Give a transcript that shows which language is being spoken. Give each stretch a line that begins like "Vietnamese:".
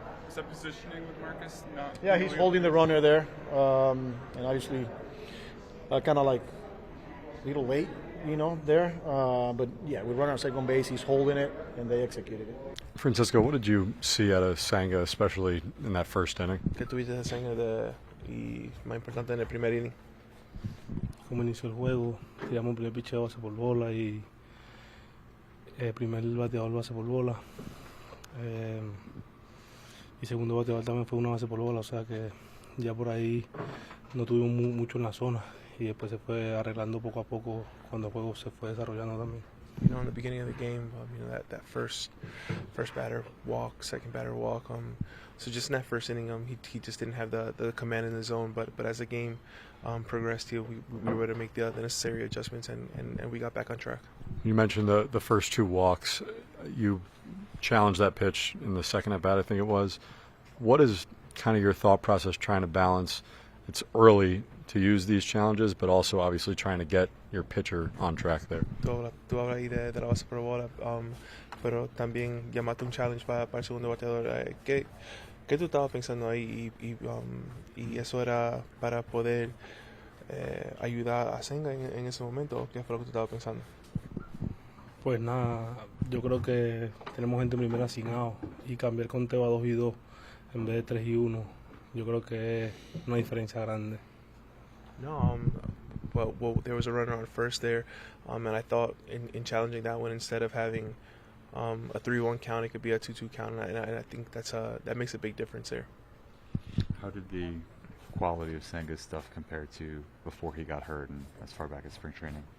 English: Is that positioning with Marcus? Yeah, he's holding the runner there, and obviously kind of like a little late, there. But yeah, we run on second base, he's holding it, and they executed it. Francisco, what did you see out of Senga, especially in that first inning?
Spanish: ¿Qué tuviste de Senga y más importante en el primer inning? Como inició el juego, tiramos un primer picheo base por bola y el primer bateador base por bola. Y segundo bateador también fue una base por bola, o sea que ya por ahí no tuvimos mucho en la zona y después se fue arreglando poco a poco cuando el juego se fue desarrollando también.
English: In the beginning of the game, that first batter walk, second batter walk. So just in that first inning, he just didn't have the command in the zone. But as the game progressed, we were able to make the necessary adjustments and we got back on track. You mentioned the first 2 walks. You challenged that pitch in the second at bat, I think it was. What is kind of your thought process trying to balance? It's early to use these challenges, but also obviously trying to get your pitcher on track there.
Spanish: Tú hablas ahí de la base por bola, pero también llamaste un challenge para el segundo bateador. ¿Qué tú estabas pensando ahí? Y eso era para poder ayudar a Senga en ese momento. ¿Qué fue lo que tú estabas pensando? Pues nada, yo creo que tenemos gente en primera sin out y cambiar conteo a 2-2 en vez de 3-1. Yo creo que es una diferencia grande.
English: No, well, there was a runner on first there, and I thought in challenging that one, instead of having a 3-1 count, it could be a 2-2 count, and I think that makes a big difference there. How did the quality of Senga's stuff compare to before he got hurt and as far back as spring training?